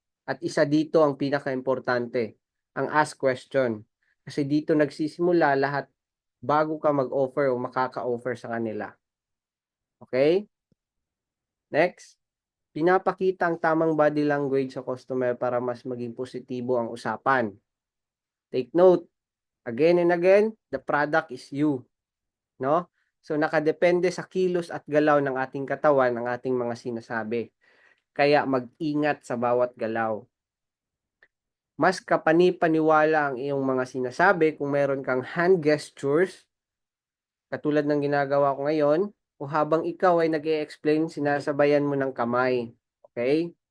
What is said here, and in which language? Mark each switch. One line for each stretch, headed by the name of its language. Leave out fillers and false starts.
Filipino: At isa dito ang pinaka-importante, ang ask question. Kasi dito nagsisimula lahat bago ka mag-offer o makaka-offer sa kanila. Okay? Next, pinapakita ang tamang body language sa customer para mas maging positibo ang usapan.
English: Take note, again and again, the product is you. No?
Filipino: So nakadepende sa kilos at galaw ng ating katawan ang ating mga sinasabi. Kaya mag-ingat sa bawat galaw. Mas kapani-paniwala ang iyong mga sinasabi kung meron kang hand gestures, katulad ng ginagawa ko ngayon, o habang ikaw ay nag-e-explain, sinasabayan mo ng kamay. Okay?